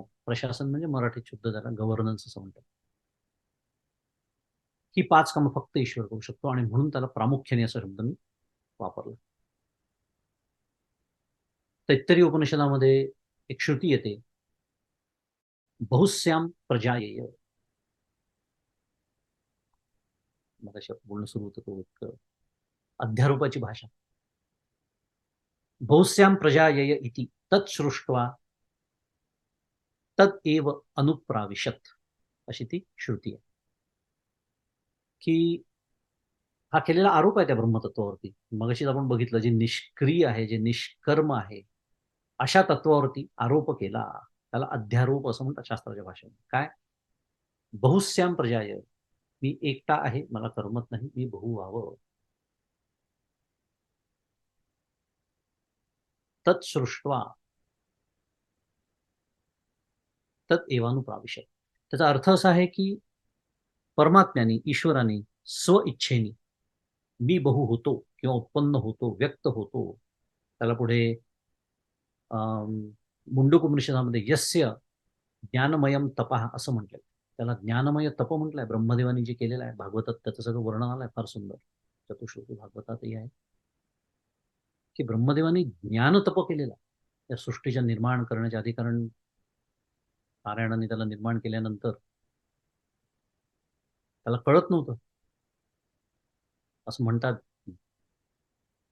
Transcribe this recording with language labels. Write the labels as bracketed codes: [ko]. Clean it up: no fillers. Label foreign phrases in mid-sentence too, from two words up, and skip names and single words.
[mr] प्रशासन म्हणजे मराठीत शुद्ध झाला गव्हर्नन्स असं म्हणतात. ही 5 कामं फक्त ईश्वर करू शकतो आणि म्हणून त्याला प्रामुख्याने असा शब्द मी वापरला. तैत्तरीय उपनिषदामध्ये एक श्रुती येते, [sa] बहुस्याम प्रजायेय. [mr] मगाशी आपण बोलणं सुरू होतं तो एक अध्यारोपाची भाषा. [sa] बहुस्याम प्रजायेय इति तत्सृष्ट्वा तद एव अनुप्राविशत [mr] अशी ती श्रुती आहे. की हा केलेला आरोप आहे त्या ब्रह्मतत्वावरती. मगाशीच आपण बघितलं जे निष्क्रिय आहे, जे निष्कर्म आहे, अशा तत्वावरती आरोप केला. त्याला अध्यारोप असं म्हणतात शास्त्राच्या भाषेत. [sa] काय? बहुस्याम प्रजाय. [mr] मी एकटा आहे, मला करमत नाही, मी बहु व्हावं. [sa] तत्सृष्ट्वा तत् एवानुप्राविशत. [mr] त्याचा अर्थ असा आहे की परमात्म्याने, ईश्वराने स्व इच्छेने मी बहु होतो किंवा उत्पन्न होतो, व्यक्त होतो. त्याला पुढे मुंडक उपनिषदामध्ये [sa] यस्य ज्ञानमयम तपः [mr] असं म्हटलंय. त्याला ज्ञानमय तप म्हटलंय. ब्रह्मदेवानी जे केलेलं आहे भागवतात त्याचं सगळं वर्णन आलंय फार सुंदर. चतुश्लोकी भागवतातही आहे की ब्रह्मदेवानी ज्ञान तप केलेला त्या सृष्टीच्या निर्माण करण्याच्या आधी. कारण नारायणाने त्याला निर्माण केल्यानंतर त्याला कळत नव्हतं असं म्हणतात.